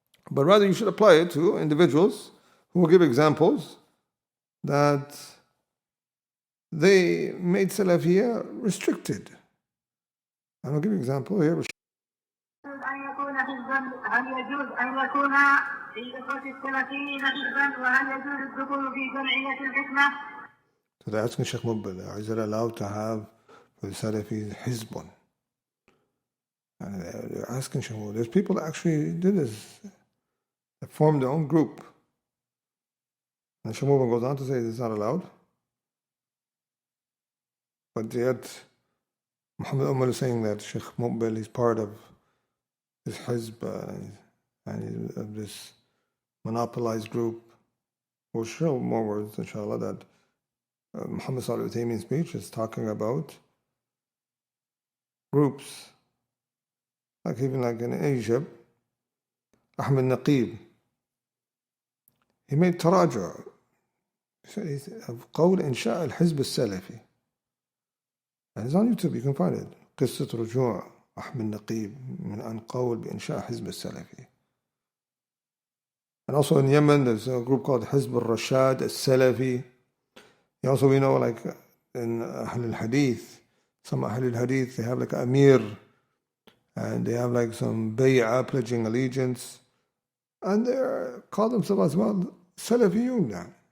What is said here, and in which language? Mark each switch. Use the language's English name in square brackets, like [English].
[English] But rather you should apply it to individuals who will give examples that they made Salafiyya restricted. And I'll give you an example here. [Arabic] هل يجوز أن يكون في الإخوة السلفيين حزبا وهل يجوز الدخول في جمعية الحكمة؟ [English] So they're asking Shaykh Mubil, is it allowed to have for the Salafis Hizbun? And they're asking Shaykh Mubil. There's people that actually did this, that formed their own group. And Shaykh Mubil goes on to say it's not allowed. But yet, Muhammad Umal is saying that Shaykh Mubil is part of this Hizb and of this monopolized group. We'll show more words, inshallah, that Muhammad Salih Uthaymin's speech is talking about groups, like even like in Egypt, Ahmed Naqib, he made taraja, he said of [Arabic] قول إنشاء الحزب السلفي. [English] And it's on YouTube, you can find it. [Arabic] قصة رجوع أحمد نقيب من أن قول بإنشاء حزب السلفي. [English] And also in Yemen, there's a group called Hizb al-Rashad al-Salafi. Also, we know, like in Ahl al-Hadith, some Ahl al-Hadith, they have like Amir, and they have like some bay'ah, pledging allegiance, and they call themselves as well Salafiyun now.